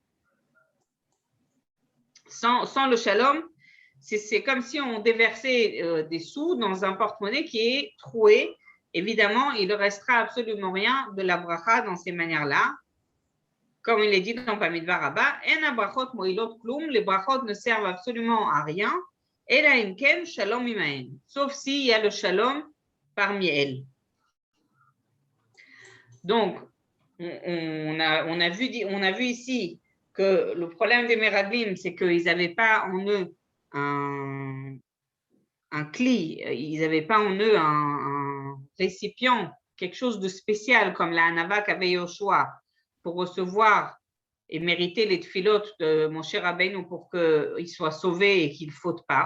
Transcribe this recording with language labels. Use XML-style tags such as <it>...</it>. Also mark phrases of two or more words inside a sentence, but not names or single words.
<fr>Sans le shalom, c'est comme si on déversait des sous dans un porte-monnaie qui est troué. Évidemment, il ne restera absolument rien de la bracha dans ces manières-là. Comme il est dit dans Bamidbar Rabba,</fr> <he>אין ברכות מועילות כלום,</he> <fr>les brachot ne servent absolument à rien.</fr> <he>אלא אם כן שלום עמהן,</he> <fr>sauf s'il y a le shalom parmi elles. Donc, on a vu ici que le problème des Meraglim, c'est qu'ils n'avaient pas en eux un cli, ils n'avaient pas en eux un récipient, quelque chose de spécial comme la hanava qu'avait Yoshua pour recevoir et mériter les tfilotes de Moshe Rabbeinu pour qu'il soit sauvé et qu'il ne faute pas.</fr>